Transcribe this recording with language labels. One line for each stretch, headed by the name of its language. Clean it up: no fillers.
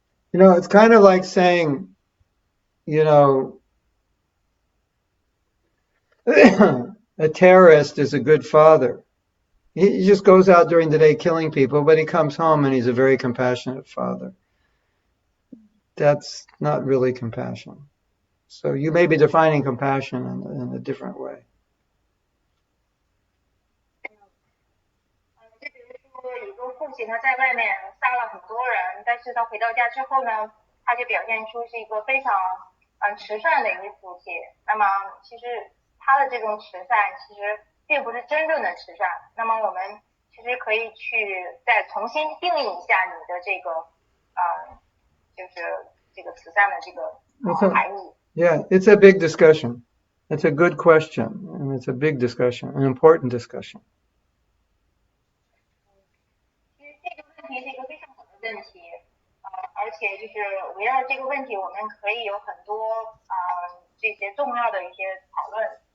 English: You know, it's kind of like saying, you know, a terrorist is a good father. He just goes out during the day killing people, but he comes home and he's a very compassionate father. That's not really compassion. So you may be defining compassion in a different way.
Chinese: 就比如说一个父亲他在外面杀了很多人，但是他回到家之后呢，他就表现出是一个非常慈善的一位父亲。那么其实他的这种慈善其实并不是真正的慈善。那么我们其实可以去再重新定义一下你的这个就是这个慈善的这个含义。
English: Yeah, it's a big discussion. It's a good question, and it's a big discussion, an important discussion.
Chinese: 其实这个问题是一个非常好的问题，而且就是围绕这个问题，我们可以有很多这些重要的一些讨论。